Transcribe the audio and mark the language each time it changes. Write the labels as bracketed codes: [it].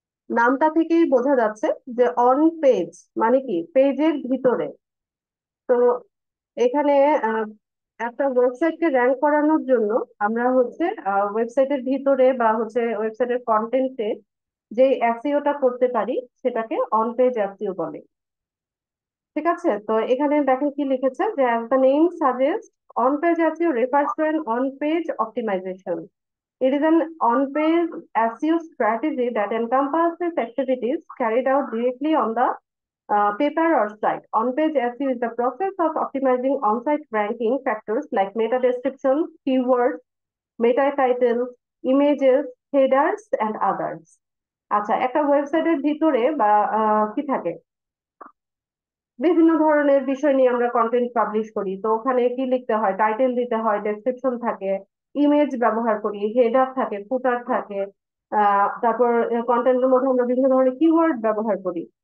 [bn] নামটা থেকেই বোঝা যাচ্ছে যে অন পেজ মানে কি, পেজের ভিতরে। তো এখানে আহ, একটা ওয়েবসাইটকে র্যাঙ্ক করানোর জন্য আমরা হচ্ছে ওয়েবসাইটের ভিতরে বা হচ্ছে ওয়েবসাইটের কন্টেন্টে যে এসইওটা করতে পারি সেটাকে অন পেজ এসইও বলে। ঠিক আছে, তো এখানে দেখেন কি লিখেছে যে [en] as the name suggests, on page SEO refers to an on page optimization. It is an on page SEO strategy that encompasses activities carried out directly on the paper or site. On page SEO is the process of optimizing on site ranking factors like meta description, keywords, meta titles, images, headers and others. [bn] আচ্ছা, একটা ওয়েবসাইটের ভিতরে বা কি থাকে, বিভিন্ন ধরনের বিষয় নিয়ে আমরা কন্টেন্ট পাবলিশ করি। তো ওখানে কি লিখতে হয়, টাইটেল দিতে হয়, ডেসক্রিপশন থাকে, ইমেজ ব্যবহার করি, হেডার থাকে, ফুটার থাকে। তারপর কন্টেন্টের মধ্যে আমরা বিভিন্ন ধরনের কিওয়ার্ড ব্যবহার করি।